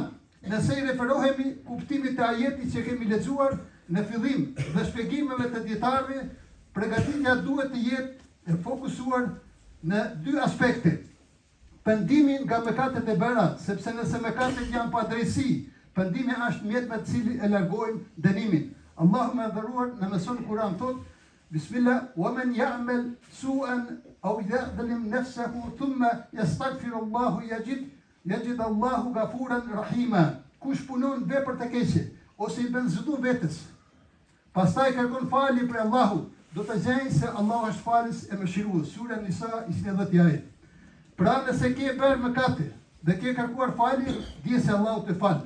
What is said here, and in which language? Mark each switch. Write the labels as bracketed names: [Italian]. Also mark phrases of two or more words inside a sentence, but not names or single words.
[Albanian] Nëse i referohemi kuptimit të ajetit që kemi lexuar në fillim dhe shpjegimeve të dietarëve, përgatitja duhet të jetë e fokusuar në 2 aspekte. Pendimin nga mëkatet e bëra, sepse nëse mëkatet janë padrejësi, pendimi është mjet me të cili e largojmë dënimin. Allahu më dhëruar në mëson Kur'an thot: [Arabic] بسم الله، ومن يعمل سوءا أو يظلم نفسه ثم يستغفر الله يجد الله غفورا رحيما. [Albanian] Kush punon vepër të keqe ose i bën zullum vetes, pastaj kërkon falje për Allahut, do të gjejë se Allahu është falës e mëshirues. Sura Nisa 20 ajet. Pra nëse ke bërë mëkate dhe ke kërkuar falje, di se Allahu të fal.